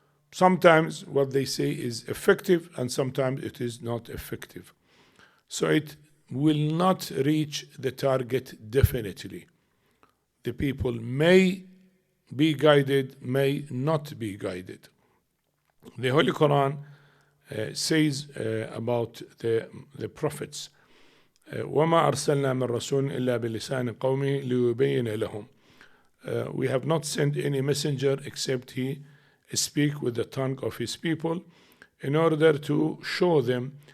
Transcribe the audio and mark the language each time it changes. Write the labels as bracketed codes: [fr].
[en] Sometimes what they say is effective and sometimes it is not effective. So it will not reach the target definitely. The people may be guided, may not be guided. The Holy Quran says about the prophets, [ar] وَمَا أَرْسَلْنَا مِن رَسُولٍ إِلَّا بِلِسَانِ قَوْمِهِ لِيُبَيِّنَ لَهُمْ. [en] We have not sent any messenger except he speak with the tongue of his people in order to show them.